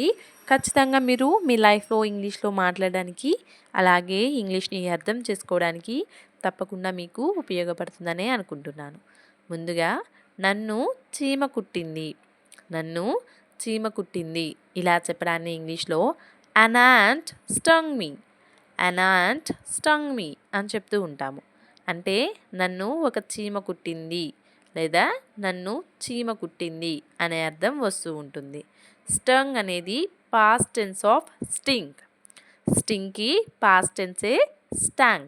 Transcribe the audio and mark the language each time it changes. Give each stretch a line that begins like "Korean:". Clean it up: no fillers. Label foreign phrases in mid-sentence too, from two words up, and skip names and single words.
Telugu: ఖచ్చితంగా మీరు మీ లైఫ్లో ఇంగ్లీష్లో మాట్లాడడానికి అలాగే ఇంగ్లీష్ని అర్థం చేసుకోవడానికి తప్పకుండా మీకు ఉపయోగపడుతుందనే అనుకుంటున్నాను. ముందుగా నన్ను చీమ కుట్టింది. నన్ను చీమ కుట్టింది ఇలా చెప్పడాన్ని ఇంగ్లీష్లో
English: an ant stung me,
Telugu: an ant stung me అని చెప్తూ ఉంటాము. అంటే నన్ను ఒక చీమ కుట్టింది లేదా నన్ను చీమ కుట్టింది అనే అర్థం వస్తూ ఉంటుంది. స్టంగ్ అనేది
English: past tense of sting.
Telugu: స్టింగ్కి
English: past tense
Telugu: స్టాంగ్.